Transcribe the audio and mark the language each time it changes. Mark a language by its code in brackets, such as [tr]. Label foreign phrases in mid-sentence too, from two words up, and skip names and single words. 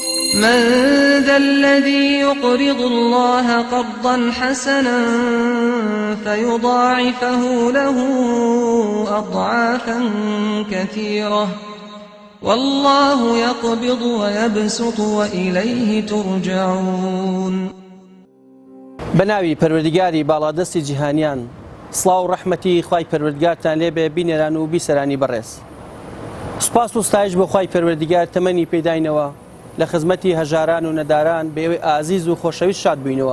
[ar] من ذا الذي يقرض الله قرضا حسنا فيضاعفه له أضعافا كثيرة والله يقبض ويبسط وإليه ترجعون. [ckb] بناوی پەروەردگاری باڵادەستی جیهانیان، سڵاو و ڕەحمەتی خوای پەروەردگارتان لێبێ بینێران و بیسەرانی بەڕێز. سوپاس و ستایش بۆ خوای پەروەردگار تەمەنی پێداینەوە لە خزمەتی هەژاران و نەداران بەوێ ئازیز و خۆشەویست شاد بووینەوە.